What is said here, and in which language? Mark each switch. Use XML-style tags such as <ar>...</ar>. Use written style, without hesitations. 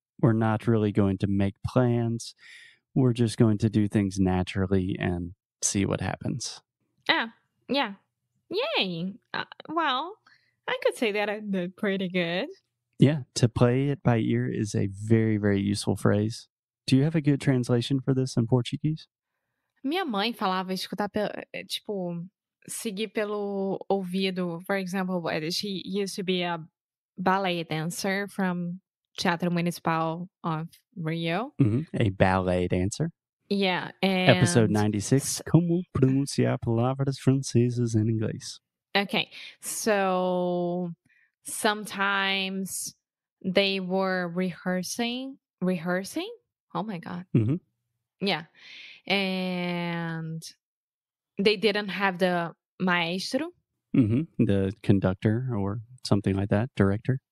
<en>We're not really going to make plans. We're just going to do things naturally and see what happens. Yeah. Yay. Well, I could say that I did pretty good. Yeah, to play it by ear is a very, very useful phrase. Do you have a good translation for this in Portuguese?</en> <pt>Minha mãe falava escutar tipo, seguir pelo ouvido.</pt> <en>For example, she used to be a ballet dancer from Teatro Municipal of Rio. A ballet dancer. Yeah, Episode and</en> <pt>96, Como pronunciar palavras francesas em inglês.</pt> <en>okay, so sometimes they were rehearsing. Oh my god. Mm-hmm. Yeah, and they didn't have the maestro. The conductor or something like that, director.</en>